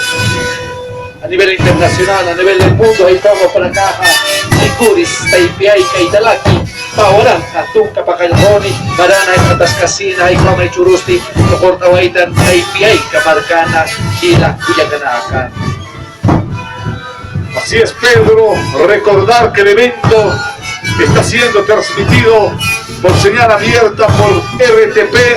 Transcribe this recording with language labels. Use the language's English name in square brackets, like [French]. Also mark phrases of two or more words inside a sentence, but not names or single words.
[Spanish] A nivel internacional, a nivel del mundo, ahí estamos para acá, Sicuris, Taipiay, Kaitalaki, Paoran, Atunca, Pacayoni, Marana, Katascasina, Ikome Churusti, Tocortawaitan, Taipiay, Camarcana, Chila, Cuyacanaca. Así es, Pedro, recordar que el evento está siendo transmitido por señal abierta por RTP.